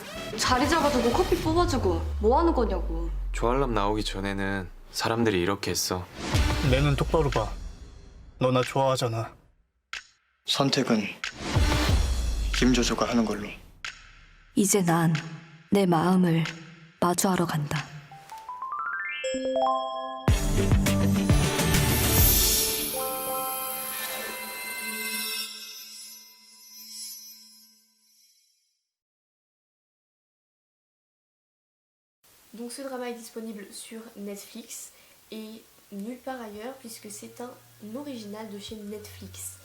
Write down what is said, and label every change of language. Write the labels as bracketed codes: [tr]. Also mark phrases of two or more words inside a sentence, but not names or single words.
[ko] 자리 잡아주고 커피 뽑아주고 뭐 하는 거냐고. 조알람 나오기 전에는 사람들이 이렇게 했어. 내 눈 똑바로 봐. 너 나 좋아하잖아. 선택은 김조조가 하는 걸로. 이제 난 내 마음을 마주하러 간다. [fr] Donc ce drama est disponible sur Netflix et nulle part ailleurs puisque c'est un original de chez Netflix.